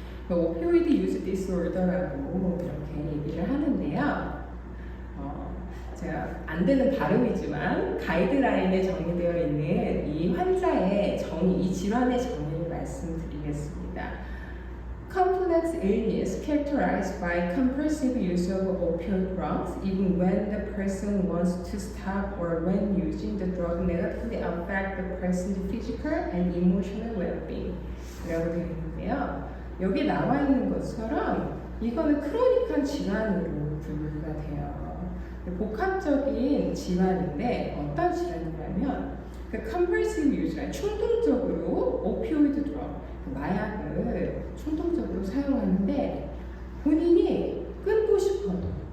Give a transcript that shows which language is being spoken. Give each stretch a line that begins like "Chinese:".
Korean: 오피오이드 유즈 디스오더라고 이렇게 얘기를 하는데요. 제가 안 되는 발음이지만 가이드라인에 정의되어 있는 이 환자의 정의, 이 질환의 정의를 말씀드리겠습니다.
English: Complex illness characterized by compulsive use of opioid drugs, even when the person wants to stop or when using the drug negatively affect the person's physical and emotional well-being.
Korean: 라고 되어 있는데요. 여기 나와 있는 것처럼 이거는 크로닉한 질환으로 분류가 돼요. 복합적인 질환인데 어떤 질환이냐면 그
English: compulsive use
Korean: 가 충동적으로 오피오이드 드럭, 마약을 충동적으로 사용하는데 본인이 끊고 싶어도